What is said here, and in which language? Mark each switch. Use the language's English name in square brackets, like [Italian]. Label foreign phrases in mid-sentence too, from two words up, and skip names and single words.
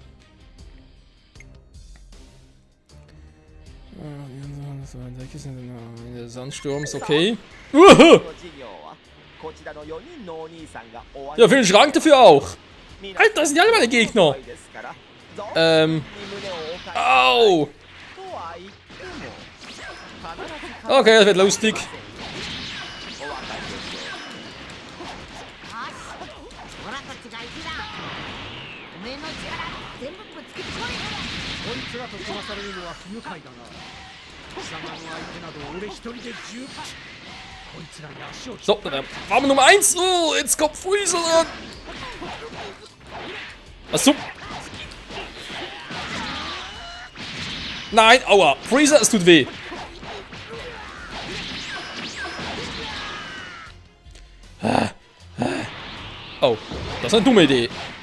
[German] Der Sandsturm ist okay. Ja, für den Schrank dafür auch. Alter, das sind ja alle meine Gegner. Au. Okay, das wird lustig. [Japanese] オラたちが一だ。おめえの力全部ぶつけてこい。こいつらと飛ばされるのは不愉快だな。貴様の相手など俺一人で十分。こいつらに足を [German] So, dann waren wir Nummer 1. Oh, jetzt kommt Freezer ran. Achso. Nein, aua. Freezer, es tut weh. Oh, das ist eine dumme Idee.